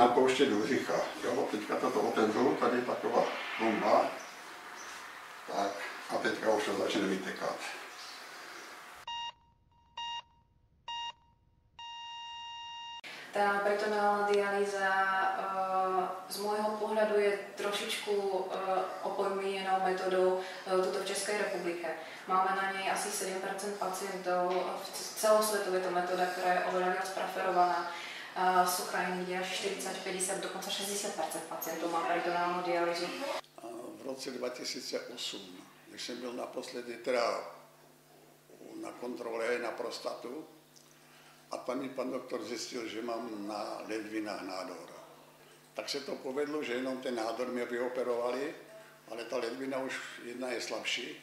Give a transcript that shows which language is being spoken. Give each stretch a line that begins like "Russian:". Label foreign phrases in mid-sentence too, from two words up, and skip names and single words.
Czech: pouštět do břicha. Jo, teďka toto otevřu, tady je taková bomba. Tak a teďka už to začne vytekat.
Slovak: Tá peritonálna dialýza z môjho pohľadu je trošičku
Czech: opomíjenou metodou
Slovak: tuto v Českej republike. Máme na nej asi 7% pacientov, celosvetově je to metoda, ktorá je oveľa viac preferovaná. Sú krajiny, kde až 40, 50, dokonca 60% pacientov má peritonálnu dialýzu.
Czech: V roce 2008, když jsem byl naposledy teda na kontrole na prostatu, a tam mi pan doktor zjistil, že mám na ledvinách nádor. Tak se to povedlo, že jenom ten nádor mě vyoperovali, ale ta ledvina už jedna je slabší.